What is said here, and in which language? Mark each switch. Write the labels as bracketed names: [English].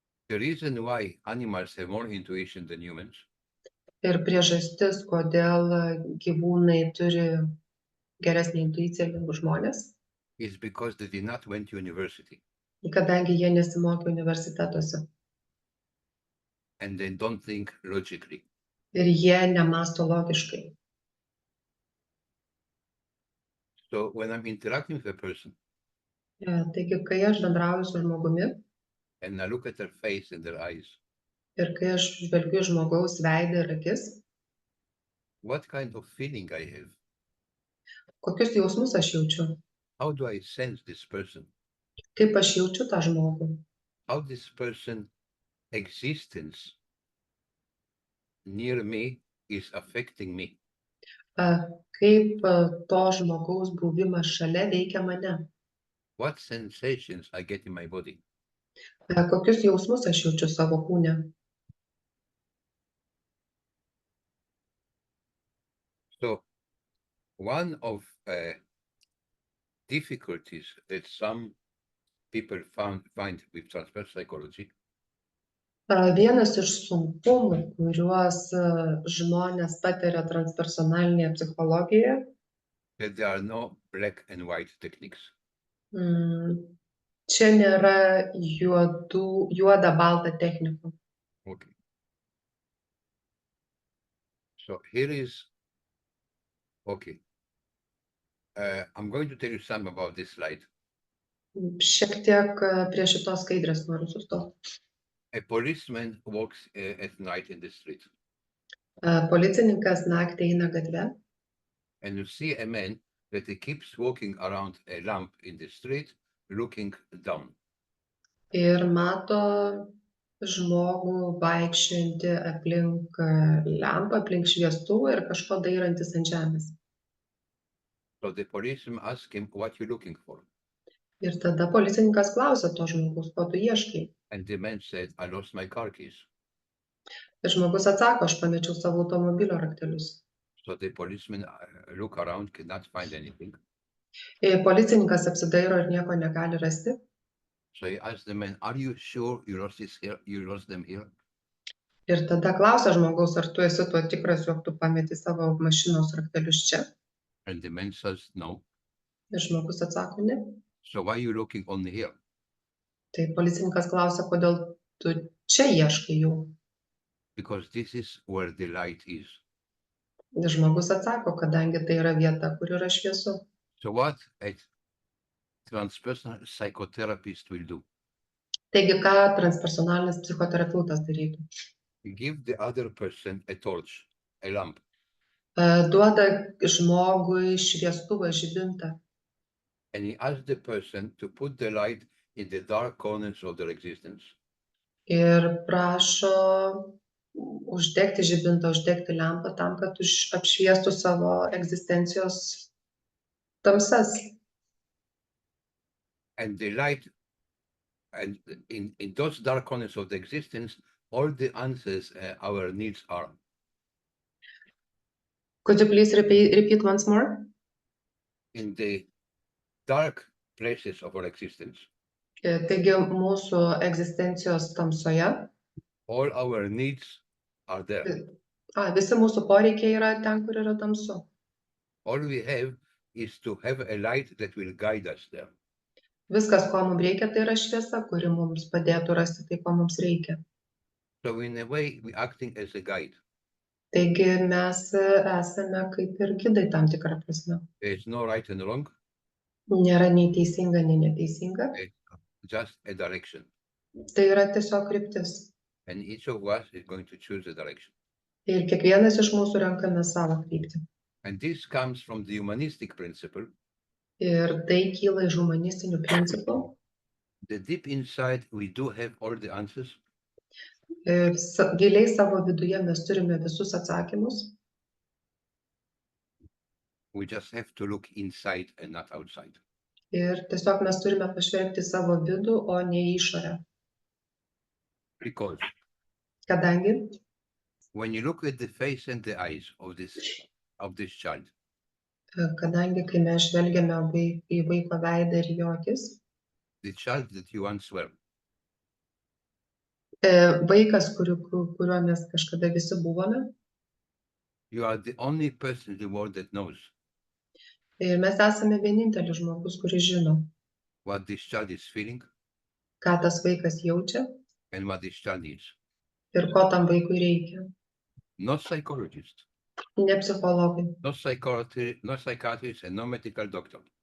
[English] The reason why animals have more intuition than humans [Lithuanian] Ir priežastis, kodėl gyvūnai turi geresnį intuiciją negu žmonės, [English] is because they did not went to university [Lithuanian] kadangi jie nesimokė universitetuose [English] and they don't think logically. [Lithuanian] ir jie nemąsto logiškai. [English] So when I'm interacting with a person [Lithuanian] Taigi, kai aš bendrauju su žmogumi [English] and I look at their face and their eyes, [Lithuanian] ir kai aš žvelgiu į žmogaus veidą ir akis, [English] what kind of feeling I have? [Lithuanian] kokius jausmus aš jaučiu, [English] How do I sense this person? [Lithuanian] kaip aš jaučiu tą žmogų, [English] How this person existence near me is affecting me? [Lithuanian] kaip to žmogaus buvimas šalia veikia mane, [English] What sensations I get in my body? [Lithuanian] kokius jausmus aš jaučiu savo kūne. [English] So one of difficulties that some people find with transfer psychology [Lithuanian] Vienas iš sunkumų, kuriuos žmonės patiria transpersonalinėje psichologijoje, [English] that there are no black and white techniques. [Lithuanian] čia nėra juoda balta technikų. [English] Okay. So here is, okay. I'm going to tell you something about this slide. [Lithuanian] Šiek tiek prie šitos skaidrės noriu sustoti. [English] A policeman walks at night in the street, [Lithuanian] Policininkas naktį eina gatve [English] and you see a man that he keeps walking around a lamp in the street, looking down. [Lithuanian] ir mato žmogų vaikščiojantį aplink lempą, aplink šviestuvą ir kažko dairantis ant žemės. [English] So the policeman asks him, "What you looking for?" [Lithuanian] Ir tada policininkas klausia to žmogus, ko tu ieškai. [English] And the man said, "I lost my car keys." [Lithuanian] Ir žmogus atsako, aš pamečiau savo automobilio raktelius. [English] So the policeman look around, cannot find anything. [Lithuanian] Policininkas apsidairo ir nieko negali rasti. [English] So he asked the man, "Are you sure you lost this here? You lost them here?" [Lithuanian] Ir tada klausia žmogaus, ar tu esi tuo tikras, jog tu pameti savo mašinos raktelius čia. [English] And the man says, "No." [Lithuanian] Ir žmogus atsako, ne. [English] So why are you looking only here? [Lithuanian] Tai policininkas klausia, kodėl tu čia ieškai jų. [English] Because this is where the light is. [Lithuanian] Ir žmogus atsako, kadangi tai yra vieta, kur yra šviesu. [English] So what a transpersonal psychotherapist will do? [Lithuanian] Taigi, ką transpersonalinis psichoterapeutas darytų? [English] Give the other person a torch, a lamp, [Lithuanian] Duoda žmogui šviestuvą, žibintą [English] and he asks the person to put the light in the dark corners of their existence. [Lithuanian] ir prašo uždegti žibintą, uždegti lempą tam, kad apšviestų savo egzistencijos tamsas. [English] And the light, and in those dark corners of the existence, all the answers our needs are. Could you please repeat once more? In the dark places of our existence, [Lithuanian] Taigi, mūsų egzistencijos tamsoje [English] all our needs are there. [Lithuanian] Visi mūsų poreikiai yra ten, kur yra tamsu. [English] All we have is to have a light that will guide us there. [Lithuanian] Viskas, ko mums reikia, tai yra šviesa, kuri mums padėtų rasti tai, ko mums reikia. [English] So in a way, we're acting as a guide. [Lithuanian] Taigi mes esame kaip ir gidai tam tikrą prasme. [English] There is no right and wrong, [Lithuanian] Nėra nei teisinga, nei neteisinga. [English] just a direction. [Lithuanian] Tai yra tiesiog kryptis. [English] And each of us is going to choose a direction. [Lithuanian] Ir kiekvienas iš mūsų renkame savo kryptį. [English] And this comes from the humanistic principle. [Lithuanian] Ir tai kyla iš humanistinių principų. [English] The deep inside, we do have all the answers, [Lithuanian] Giliai savo viduje mes turime visus atsakymus. [English] we just have to look inside and not outside. [Lithuanian] Ir tiesiog mes turime pažvelgti savo vidų, o ne į išorę. [English] Because [Lithuanian] Kadangi, [English] when you look at the face and the eyes of this child, [Lithuanian] kai mes žvelgiame į vaiko veidą ir jo akis, [English] the child that you once were, [Lithuanian] vaikas, kuriuo mes kažkada visi buvome, [English] you are the only person in the world that knows [Lithuanian] ir mes esame vienintelis žmogus, kuris žino, [English] what this child is feeling [Lithuanian] ką tas vaikas jaučia [English] and what this child needs. [Lithuanian] ir ko tam vaikui reikia. [English] No psychologist, [Lithuanian] Ne psichologai, [English] no psychiatrist, and no medical doctor